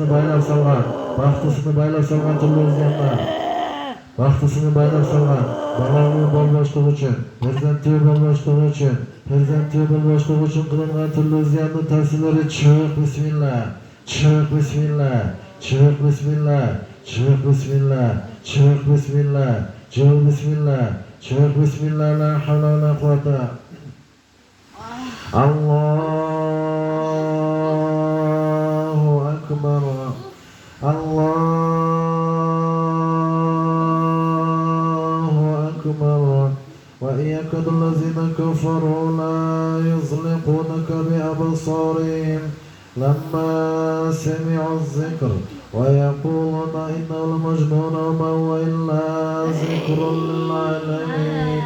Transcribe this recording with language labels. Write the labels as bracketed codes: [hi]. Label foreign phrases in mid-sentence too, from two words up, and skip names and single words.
[uz] baylab salgan, baxtisini baylab salgan turli ziyonlar, baxtisini baylab salgan, baloni bo'lmoqlik uchun, farzandli bo'lmoqlik uchun, farzandli bo'lmoqlik uchun qilingan turli ziyonli ta'sirlari chiq bismillah, chiq bismillah, chiq bismillah, chiq bismillah, chiq bismillah, chiq bismillah, chiq bismillah, [ar] لا حول ولا قوة. الله أكبر، الله أكبر. وإن يكاد الذين كفروا لا يزلقونك بأبصارهم لما سمعوا الذكر ويقولون إنه لمجنون وما هو إلا ذكر للعالمين.